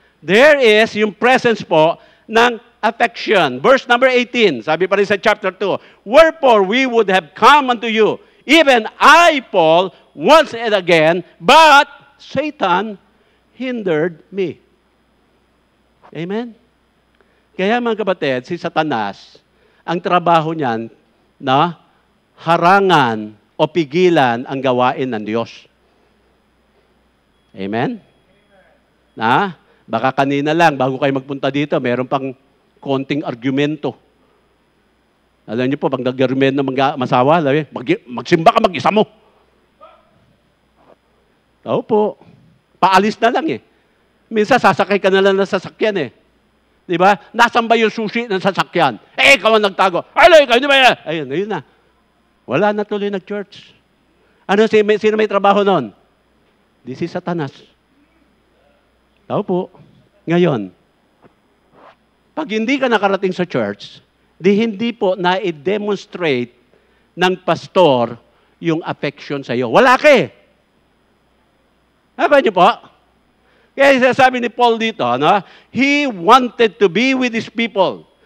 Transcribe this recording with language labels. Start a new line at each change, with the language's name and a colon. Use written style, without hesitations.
English: There is yung presence po ng affection. Verse number 18,
Filipino: sabi pa rin sa
English: chapter 2, wherefore we would have come unto you, even I, Paul, once and again, but Satan hindered me. Amen?
Filipino: Kaya mga kapatid, si Satanas, ang trabaho niyan na harangan o pigilan ang gawain ng Diyos. Amen? Na? Baka kanina lang, bago kayo magpunta dito, meron pang konting argumento. Alam niyo po, pag nag-argumento ng mga masawa, magsimba ka mag-isa mo. Oo po. Paalis na lang eh. Minsan, sasakay ka na lang ng sasakyan eh. Di ba? Nasaan ba yung susi ng sasakyan? Eh, ikaw ang nagtago. Ay, ikaw, di ba yan? Ayun, ayun na. Wala na tuloy nag-church. Ano, sino may trabaho nun?
English: This is Satanas.
Filipino: Tao po. Ngayon, pag hindi ka nakarating sa church, hindi po na-demonstrate ng pastor yung affection sa iyo. Wala ka eh. Haba niyo po? Kaya sabi ni Paul dito,
English: he wanted to be with his people.